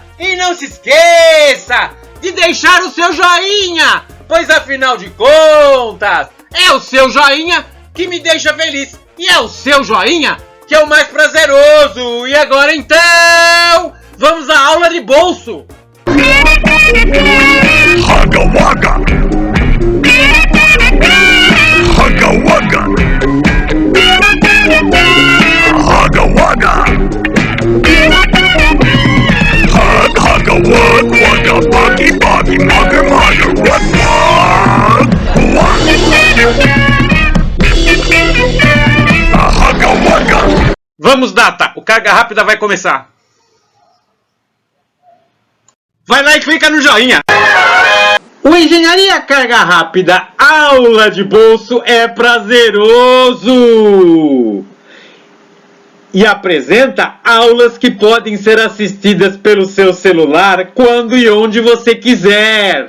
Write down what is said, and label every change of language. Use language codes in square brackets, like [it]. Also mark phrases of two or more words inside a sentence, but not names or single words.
[pt] E não se esqueça de deixar o seu joinha, pois afinal de contas, é o seu joinha que me deixa feliz e é o seu joinha que é o mais prazeroso. E agora então, vamos à aula de bolso. Hugga Wugga! Hugga Wugga! Hugga Wugga! Hug Hugga Wug Wugga Buggy Buggy Mugger Mugger Wug Wug Hugga Wugga! Vamos, Data, o Carga Rápida vai começar. Vai lá e clica no joinha. O Engenharia Carga Rápida aula de bolso é prazeroso e apresenta aulas que podem ser assistidas pelo seu celular quando e onde você quiser.